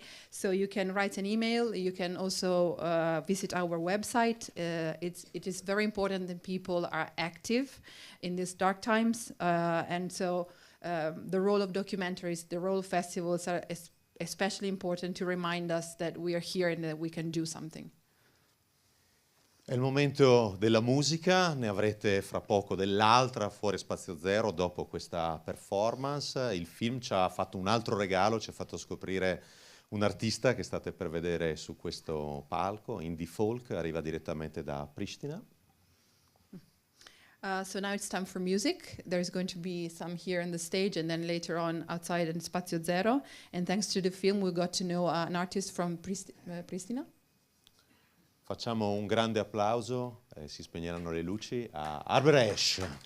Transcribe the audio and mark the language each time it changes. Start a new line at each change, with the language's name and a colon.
English: So you can write an email. You can also visit our website. It is very important that people are active in these dark times, and so the role of documentaries, the role of festivals are especially important to remind us that we are here and that we can do something.
Italian: È il momento della musica, ne avrete fra poco dell'altra fuori Spazio Zero dopo questa performance. Il film ci ha fatto un altro regalo, ci ha fatto scoprire un artista che state per vedere su questo palco, indie folk, arriva direttamente da Pristina.
English: So now it's time for music. There's going to be some here on the stage and then later on outside in Spazio Zero. And thanks to the film we got to know an artist from Pristina.
Italian: Facciamo un grande applauso, si spegneranno le luci, a Arbresh.